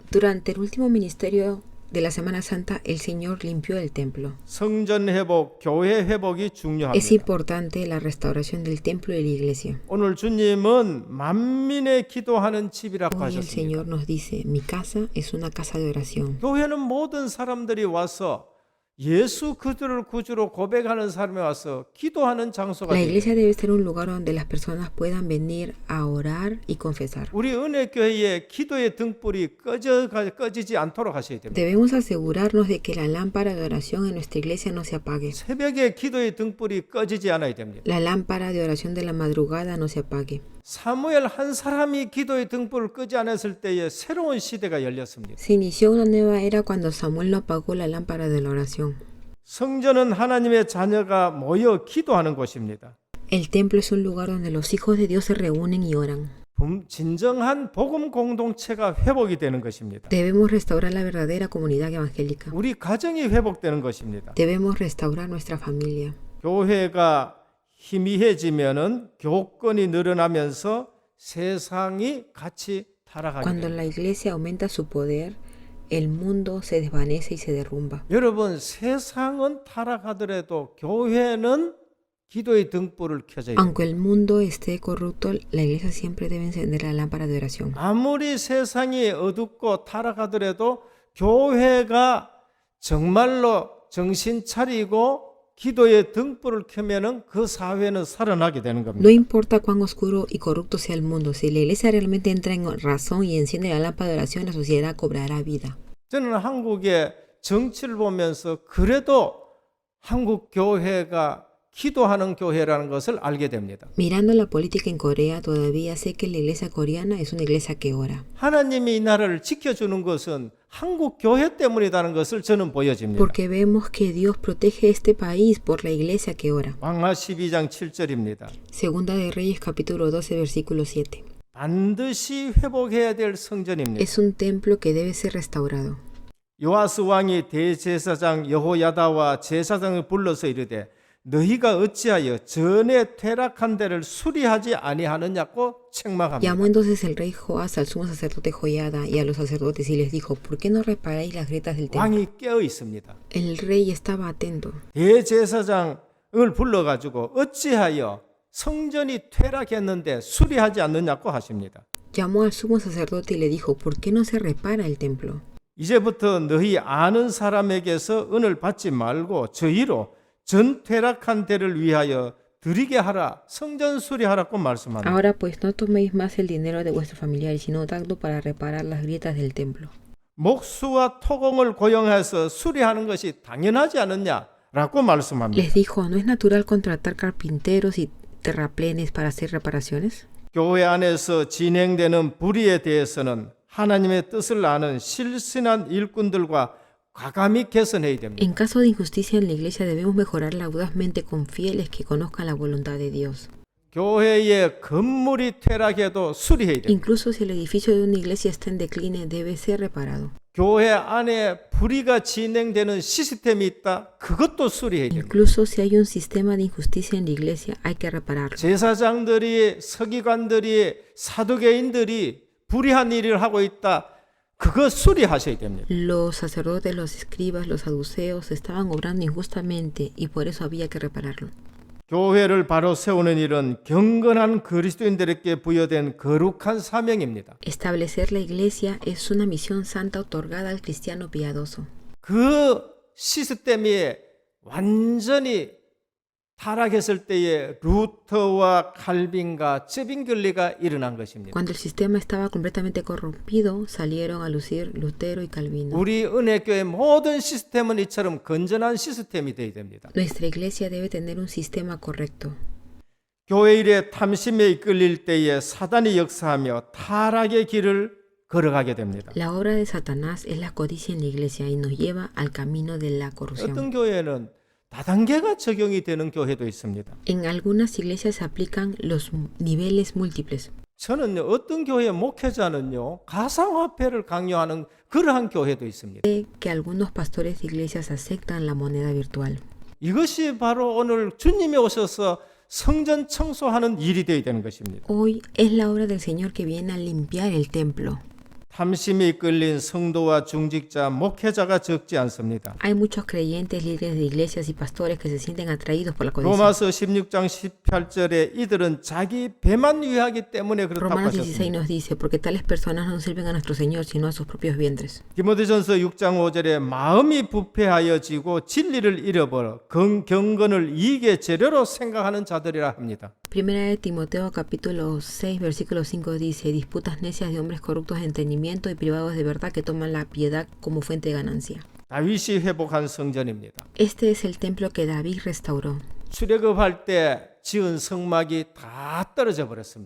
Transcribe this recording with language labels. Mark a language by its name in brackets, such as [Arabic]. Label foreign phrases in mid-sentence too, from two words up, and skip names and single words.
[Spanish] Durante el último ministerio de la Semana Santa, el Señor limpió el templo. [Korean] 성전 회복, 교회 회복이 [Spanish] Es [Korean] 중요합니다. [Spanish] importante la restauración del templo y de la iglesia. [Korean] 오늘 주님은 만민의 기도하는 집이라고 [Spanish] Hoy el [Korean] 하셨습니다. [Spanish] Señor nos dice, mi casa es una casa de oración. [Korean] 교회는 모든 사람들이 와서 예수 그리스도를 구주로 고백하는 사람이 와서 기도하는 장소가 [Spanish] La [Korean] 됩니다. [Spanish] iglesia debe ser un lugar donde las personas puedan venir a orar y confesar. [Korean] 우리 은혜교회의 기도의 등불이 꺼지지 않도록 하셔야 됩니다. [Spanish] Debemos asegurarnos de que la lámpara de oración en nuestra iglesia no se apague. [Korean] 새벽에 기도의 등불이 꺼지지 않아야 됩니다. [Spanish] La lámpara de oración de la madrugada no se apague. [Korean] 사무엘 한 사람이 기도의 등불을 끄지 않았을 때에 새로운 시대가 열렸습니다. [Spanish] Se inició una nueva era cuando Samuel no apagó la lámpara de la oración. [Korean] 성전은 하나님의 자녀가 모여 기도하는 곳입니다. [Spanish] El templo es un lugar donde los hijos de Dios se reúnen y oran. [Korean] 진정한 복음 공동체가 회복이 되는 것입니다. [Spanish] Debemos restaurar la verdadera comunidad evangélica. [Korean] 우리 가정이 회복되는 것입니다. [Spanish] Debemos restaurar nuestra familia. [Korean] 교회가 희미해지면은 교권이 늘어나면서 세상이 같이 타락하게 [Spanish] Cuando [Korean] 됩니다. [Spanish] la iglesia aumenta su poder, el mundo se desvanece y se derrumba. [Korean] 여러분, 세상은 타락하더라도 교회는 기도의 등불을 켜져야 됩니다. [Spanish] Aunque el mundo esté corrupto, la iglesia siempre debe encender la lámpara de oración. [Korean] 아무리 세상이 어둡고 타락하더라도 교회가 정말로 정신 차리고 기도의 등불을 켜면은 그 사회는 살아나게 되는 겁니다. [Spanish] No importa cuán oscuro y corrupto sea el mundo, si la iglesia realmente entra en razón y enciende la lámpara de oración, la sociedad cobrará vida. [Korean] 저는 한국의 정치를 보면서 그래도 한국 교회가 기도하는 교회라는 것을 알게 됩니다. [Spanish] Mirando la política en Corea, todavía sé que la iglesia coreana es una iglesia que ora. [Korean] 하나님이 이 나라를 지켜주는 것은 한국 교회 때문이라는 것을 저는 보여집니다. [Spanish] Porque vemos que Dios protege este país por la iglesia que ora. [Korean] 왕하 12장 7절입니다. [Spanish] Segunda de Reyes, capítulo 12, versículo 7. [Korean] 반드시 회복해야 될 성전입니다. [Spanish] Es un templo que debe ser restaurado. [Korean] 요아스 왕이 대제사장 여호야다와 제사장을 불러서 이르되 너희가 어찌하여 전에 퇴락한 데를 수리하지 아니하느냐고 책망합니다. [Spanish] Llamó entonces el rey Joás al sumo sacerdote Joiada y a los sacerdotes y les dijo, ¿por qué no reparáis las grietas del templo? [Korean] 왕이 깨어 있습니다. [Spanish] El rey estaba atento. [Korean] 대제사장을 불러가지고 어찌하여 성전이 퇴락했는데 수리하지 않느냐고 하십니다. [Spanish] Llamó al sumo sacerdote y le dijo, ¿por qué no se repara el templo? [Korean] 이제부터 너희 아는 사람에게서 은을 받지 말고 저희로 전 퇴락한 데를 위하여 드리게 하라, 성전 수리하라고 말씀합니다. [Spanish] Ahora pues no toméis más el dinero de vuestros familiares, sino dadlo para reparar las grietas del templo. [Korean] 목수와 토공을 고용해서 수리하는 것이 당연하지 않느냐라고 말씀합니다. [Spanish] Les dijo, ¿no es natural contratar carpinteros y terraplenes para hacer reparaciones? [Korean] 교회 안에서 진행되는 불의에 대해서는 하나님의 뜻을 아는 실신한 일꾼들과 과감히 개선해야 됩니다. [Spanish] En caso de injusticia en la iglesia debemos mejorarla audazmente con fieles que conozcan la voluntad de Dios. [Korean] 교회의 건물이 퇴락해도 수리해야 됩니다. [Spanish] Incluso si el edificio de una iglesia está en decline, debe ser reparado. [Korean] 교회 안에 불의가 진행되는 시스템이 있다. 그것도 수리해야 됩니다. [Spanish] Incluso si hay un sistema de injusticia en la iglesia, hay que repararlo. [Korean] 제사장들이, 서기관들이, 사두개인들이 불의한 일을 하고 있다. 그거 수리하셔야 됩니다. [Spanish] Los sacerdotes, los escribas, los saduceos estaban obrando injustamente y por eso había que repararlo. [Korean] 교회를 바로 세우는 일은 경건한 그리스도인들에게 부여된 거룩한 사명입니다. [Spanish] Establecer la iglesia es una misión santa otorgada al cristiano piadoso. [Korean] 그 시스템이 완전히 타락했을 때에 루터와 칼빈과 제빙결리가 일어난 것입니다. [Spanish] Cuando el sistema estaba completamente corrompido, salieron a lucir Lutero y Calvino. [Korean] 우리 은혜교회 모든 시스템은 이처럼 건전한 시스템이 되어야 됩니다. [Spanish] Nuestra iglesia debe tener un sistema correcto. [Korean] 교회 일에 탐심에 이끌릴 때에 사단이 역사하며 타락의 길을 걸어가게 됩니다. [Spanish] La obra de Satanás es la codicia en la iglesia y nos lleva al camino de la corrupción. [Korean] 어떤 교회는 다단계가 적용이 되는 교회도 있습니다. [Spanish] En algunas iglesias se aplican los niveles múltiples. [Korean] 저는 어떤 교회 목회자는요, 가상화폐를 강요하는 그러한 교회도 있습니다. [Spanish] Que algunos pastores de iglesias aceptan la moneda virtual. [Korean] 이것이 바로 오늘 주님이 오셔서 성전 청소하는 일이 되어야 되는 것입니다. [Spanish] Hoy es la obra del Señor que viene a limpiar el templo. [Korean] 탐심이 이끌린 성도와 중직자, 목회자가 적지 않습니다. [Spanish] Hay muchos creyentes, líderes de iglesias y pastores que se sienten atraídos por la codicia. [Korean] 로마서 16장 18절에 이들은 자기 배만 위하기 때문에 그렇다고 [Spanish] Romanos 16 [Korean] 하셨습니다. [Spanish] nos dice, porque tales personas no sirven a nuestro Señor, sino a sus propios vientres. [Korean] 디모데전서 6장 5절에 마음이 부패하여지고 진리를 잃어버려 경건을 이익의 재료로 생각하는 자들이라 합니다. [Spanish] Primera de Timoteo capítulo 6 versículo 5 dice, disputas necias de hombres corruptos de entendimiento y privados de verdad que toman la piedad como fuente de ganancia. [Korean] 다윗이 회복한 성전입니다. [Spanish] Este es el templo que David restauró. [Korean] 출애굽할 때 지은 성막이 다 떨어져 버렸습니다.